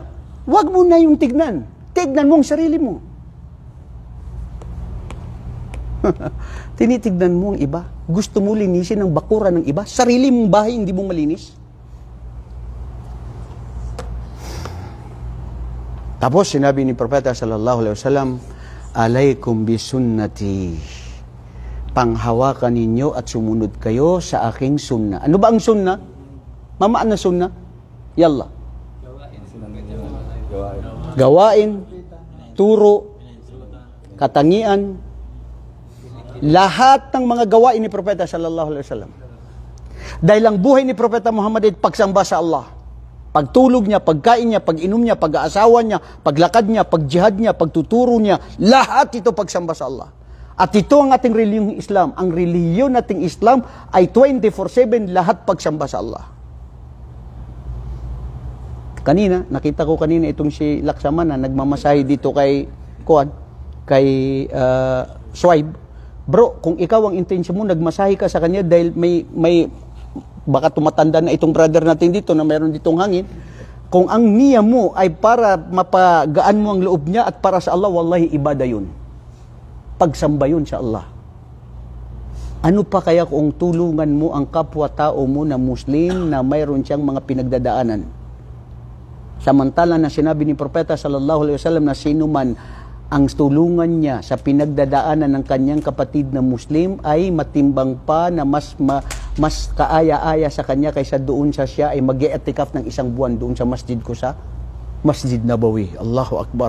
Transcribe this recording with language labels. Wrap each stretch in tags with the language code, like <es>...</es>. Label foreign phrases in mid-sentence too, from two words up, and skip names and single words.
<tl>Huwag mo na yung tignan. Tignan mo ang sarili mo. Tinitignan mo ang iba. Gusto mo linisin ang bakura ng iba. Sarili mong bahay, hindi mo malinis. Tapos sinabi ni Propeta</tl> <ar>صلى الله عليه وسلم عليكم بسنتي.</ar> <tl>Panghawakan ninyo at sumunod kayo sa aking sunna. Ano ba ang sunna? Mamaan na sunna? Yalla. Gawain, turo, katangian, lahat ng mga gawain ni Propeta</tl> <ar>صلى الله عليه وسلم.</ar> <tl>Dahil ang buhay ni Propeta Muhammad ay pagsamba sa Allah. Pagtulog niya, pagkain niya, pag-inom niya, pag-aasawa niya, paglakad niya, pagjihad niya, pagtuturo niya, lahat ito pagsamba sa Allah. At ito ang ating reliyong Islam. Ang reliyon nating Islam ay 24/7 lahat pagsamba sa Allah. Kanina, nakita ko kanina itong si Laksaman na nagmamasahe dito kay Swibe. Bro, kung ikaw ang intensyon mo, nagmasahe ka sa kanya dahil may baka tumatanda na itong brother natin dito na mayroon ditong hangin, kung ang niya mo ay para mapagaan mo ang loob niya at para sa Allah, wallahi ibada yun. Pagsamba yun sa Allah. Ano pa kaya kung tulungan mo ang kapwa-tao mo na Muslim na mayroon siyang mga pinagdadaanan? Samantala na sinabi ni Propeta</tl> <ar>صلى الله عليه وسلم</ar> <tl>na sino man ang tulungan niya sa pinagdadaanan ng kanyang kapatid na Muslim ay matimbang pa na mas kaaya-aya sa kanya kaysa doon sa siya ay mag-i-i'tikaf ng isang buwan doon sa masjid ko sa Masjid Nabawi.</tl> <ar>الله أكبر.</ar>